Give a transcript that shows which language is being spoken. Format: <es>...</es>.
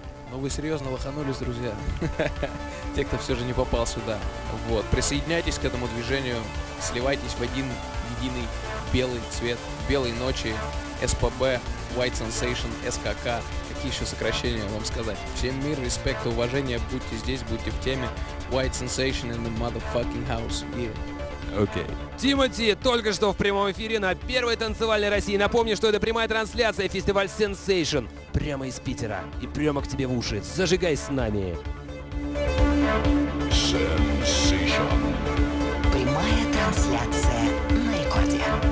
<ru>Ну вы серьезно лоханулись, друзья. Те, кто все же не попал сюда. Вот. Присоединяйтесь к этому движению, сливайтесь в один единый белый цвет, белой ночи, СПБ, White Sensation, СКК. Какие еще сокращения вам сказать? Всем мир, респект и уважение. Будьте здесь, будьте в теме.</ru> <en>White Sensation in the motherfucking house. Yeah.</en> <ru>Окей. Тимати только что в прямом эфире на первой танцевальной России. Напомню, что это прямая трансляция фестиваля Sensation. Прямо из Питера. И прямо к тебе в уши. Зажигай с нами. Sensation. Прямая трансляция на рекорде.</ru>